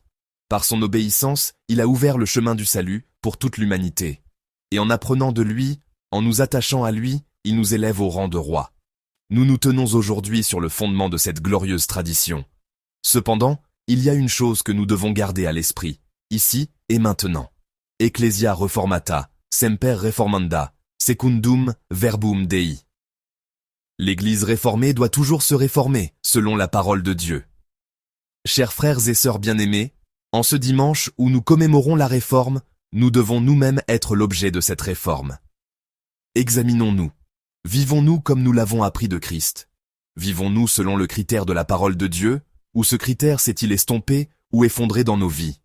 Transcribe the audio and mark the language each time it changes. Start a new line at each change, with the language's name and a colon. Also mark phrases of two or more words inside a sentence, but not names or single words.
French: Par son obéissance, il a ouvert le chemin du salut pour toute l'humanité. Et en apprenant de lui, en nous attachant à lui, il nous élève au rang de roi. Nous nous tenons aujourd'hui sur le fondement de cette glorieuse tradition. Cependant, il y a une chose que nous devons garder à l'esprit, ici et maintenant.
Latin: Ecclesia reformata, semper reformanda, secundum verbum Dei.
French: L'Église réformée doit toujours se réformer, selon la parole de Dieu. Chers frères et sœurs bien-aimés, en ce dimanche où nous commémorons la réforme, nous devons nous-mêmes être l'objet de cette réforme. Examinons-nous. Vivons-nous comme nous l'avons appris de Christ? Vivons-nous selon le critère de la parole de Dieu, ou ce critère s'est-il estompé ou effondré dans nos vies?